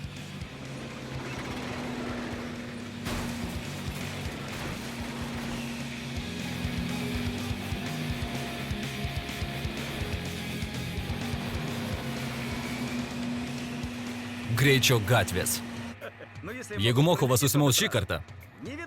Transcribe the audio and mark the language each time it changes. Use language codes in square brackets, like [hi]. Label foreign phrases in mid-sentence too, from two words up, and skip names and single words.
[lt] Greičio gatvės. [ru] Ну, если [lt] Jeigu Mochovas susimaus šį kartą, [ru] не видать,